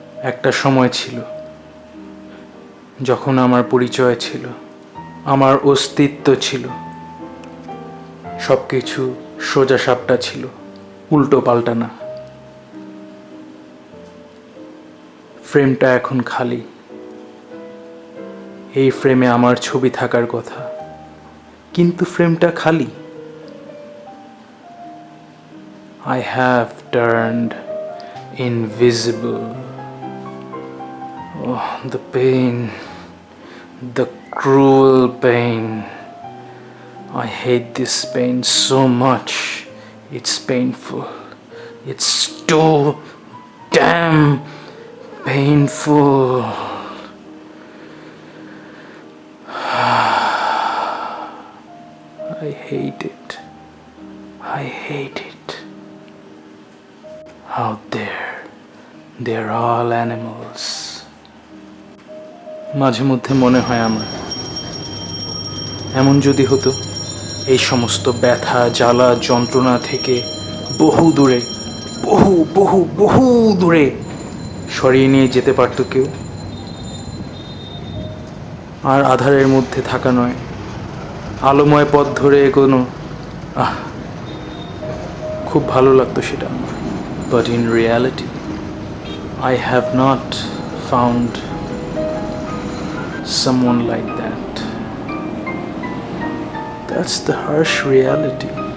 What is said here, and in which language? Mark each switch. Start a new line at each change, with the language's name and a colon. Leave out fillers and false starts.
Bangla: একটা সময় ছিল যখন আমার পরিচয় ছিল, আমার অস্তিত্ব ছিল, সবকিছু সোজা সাপটা ছিল, উল্টো পাল্টা না। ফ্রেমটা এখন খালি। এই ফ্রেমে আমার ছবি থাকার কথা, কিন্তু ফ্রেমটা খালি।
English: I have turned invisible. Oh, the pain, the cruel pain. I hate this pain so much. It's painful. It's too damn painful. I hate it. I hate it. Out there, they're all animals.
Bangla: মাঝে মধ্যে মনে হয় আমার, এমন যদি হতো এই সমস্ত ব্যথা, জ্বালা, যন্ত্রণা থেকে বহু দূরে, বহু বহু বহু দূরে সরিয়ে নিয়ে যেতে পারত কেউ, আর আধারের মধ্যে থাকা নয়, আলোময় পথ ধরে এগোনো। খুব ভালো লাগতো সেটা আমার।
English: But in reality, I have not found someone like that. That's the harsh reality.